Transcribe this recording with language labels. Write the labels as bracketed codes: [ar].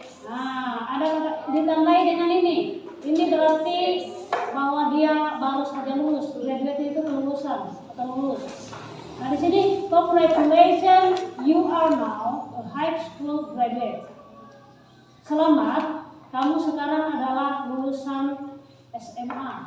[id] Nah, ada kata ditandai dengan ini. Ini berarti bahwa dia baru saja lulus. Graduate itu kelulusan atau lulus. Nah, di sini [en] congratulations, you are now a high school graduate. [id] Selamat, kamu sekarang adalah lulusan SMA.